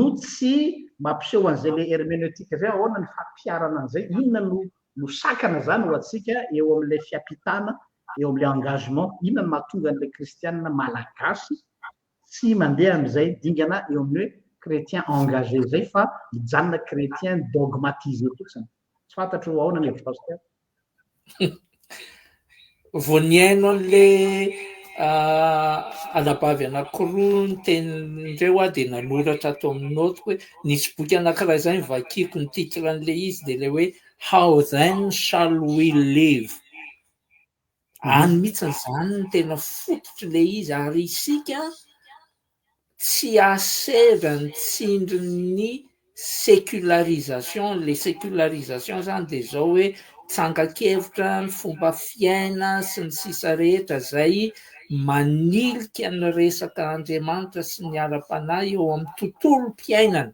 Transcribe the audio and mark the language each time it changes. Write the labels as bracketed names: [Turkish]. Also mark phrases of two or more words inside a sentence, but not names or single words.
[Malagasy] tsy mampiseho an'izay le herméneutique zay ahoana ny fampiarana an'izay inona no sakana zany ho atsika eo amin'ilay fiampitana eo amin'ilay engagement inona no mahatonga an'ilay kristianina malagasy tsy mandeha amin'izay dingana eo amin'ny hoe [French] chrétien engagé [Malagasy] zay fa mijanona [French] chrétien dogmatisé [Malagasy] fotsiny tsy fantatro ahoana ny hevitra vao niaino an'le anabavy anankiroa ny tenindreo dia nanoratra atao amin'ny note hoe nisy boky anankiray zany vakiko ny titran'le izy dia le hoe [English] How then shall we live. [Malagasy] Any mihitsy zany ny tena fototry le izy ary isika tsy aseva ny tsindry ny sécularisation. Le sécularisation zany dia zao hoe tsangakevitra ny fomba fiaina sy ny sisa rehetra zay manilika ny resaka Andriamanitra sy ny ara-panahy eo amin'ny tontolom-piainana.